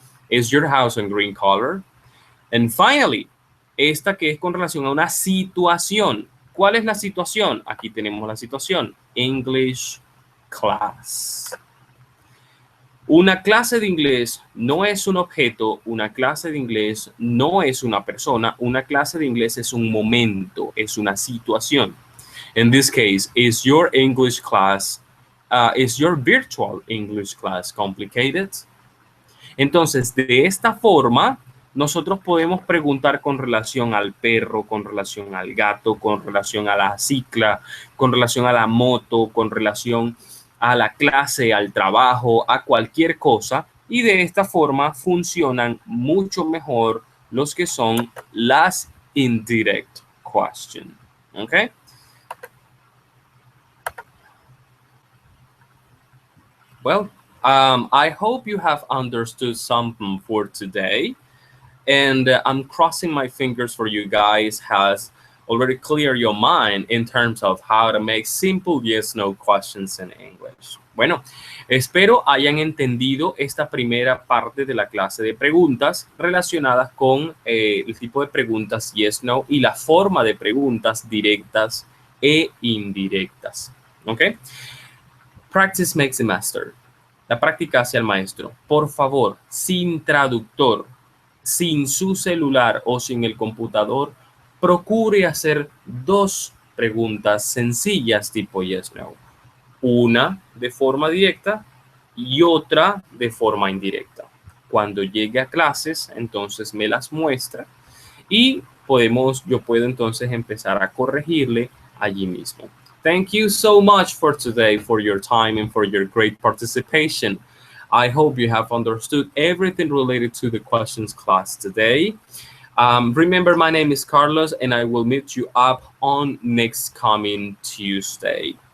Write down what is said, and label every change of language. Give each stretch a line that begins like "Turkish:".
English: Is your house in green color? And finally,
Spanish: esta que es con relación a una situación. ¿Cuál es la situación? Aquí tenemos la situación. English class. Una clase de inglés no es un objeto, una clase de inglés no es una persona, una clase de inglés es un momento, es una situación.
English: In this case, is your English class, is your virtual English class complicated?
Spanish: Entonces, de esta forma, nosotros podemos preguntar con relación al perro, con relación al gato, con relación a la cicla, con relación a la moto, con relación a la clase, al trabajo, a cualquier cosa. Y de esta forma funcionan mucho mejor los que son las indirect questions. ¿Ok?
English: Well, I hope you have understood something for today. And I'm crossing my fingers for you guys has already cleared your mind in terms of how to make simple yes/no questions in English.
Spanish: Bueno, espero hayan entendido esta primera parte de la clase de preguntas relacionadas con el tipo de preguntas yes/no y la forma de preguntas directas e indirectas. ¿Ok?
English: Practice makes a master.
Spanish: La práctica hace al maestro. Por favor, sin traductor, sin su celular o sin el computador, procure hacer dos preguntas sencillas tipo yes, no. Una de forma directa y otra de forma indirecta. Cuando llegue a clases, entonces me las muestra y yo puedo entonces empezar a corregirle allí mismo.
English: Thank you so much for today, for your time and for your great participation. I hope you have understood everything related to the questions class today. Remember, my name is Carlos, and I will meet you up on next coming Tuesday.